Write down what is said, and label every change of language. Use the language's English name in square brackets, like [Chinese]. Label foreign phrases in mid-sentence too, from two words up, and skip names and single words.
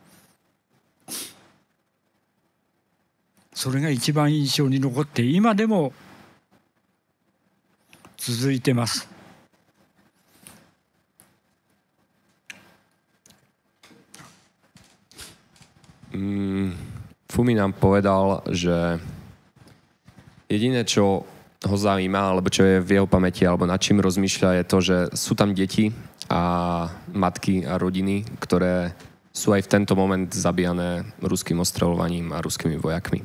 [Japanese] それが一番印象に残って今でも続いてます。 [Slovak] Fumi nám povedal, že jediné, čo ho zaujíma, alebo čo je v jeho pamäti, alebo nad čím rozmýšľa, je to, že sú tam deti a matky a rodiny, ktoré sú aj v tento moment zabíjané ruským ostreľovaním a ruskými vojakmi.